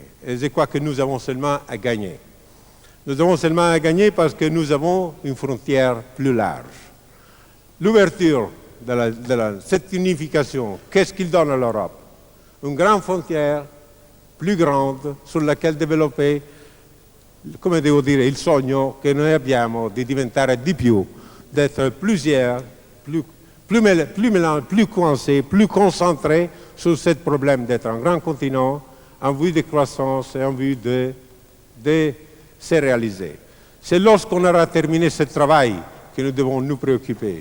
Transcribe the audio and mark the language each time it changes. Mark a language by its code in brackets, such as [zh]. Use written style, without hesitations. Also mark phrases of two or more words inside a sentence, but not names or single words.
[fr] Et je crois que nous avons seulement à gagner. Nous avons seulement à gagner parce que nous avons une frontière plus large. L'ouverture de cette unification, qu'est-ce qu'il donne à l'Europe? Une grande frontière, plus grande, sur laquelle développer, [it] come devo dire, il sogno che noi abbiamo di diventare di più, [fr] d'être plusieurs, plus coincés, plus concentrés sur ce problème d'être un grand continent en vue de croissance et en vue de se réaliser. C'est lorsqu'on aura terminé ce travail que nous devons nous préoccuper.